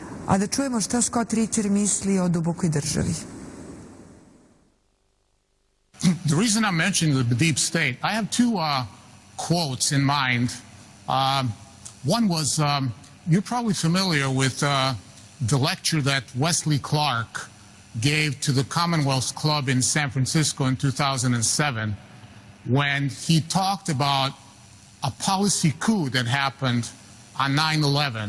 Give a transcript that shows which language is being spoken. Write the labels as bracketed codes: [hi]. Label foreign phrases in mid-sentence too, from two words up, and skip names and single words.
[sr] A da čujemo šta Scott Ritter misli o dubokoj državi. [en] The reason I'm mentioning the deep state, I have two quotes in mind. One was, you're probably familiar with the lecture that Wesley Clark gave to the Commonwealth Club in San Francisco in 2007 when he talked about a policy coup that happened on 9/11.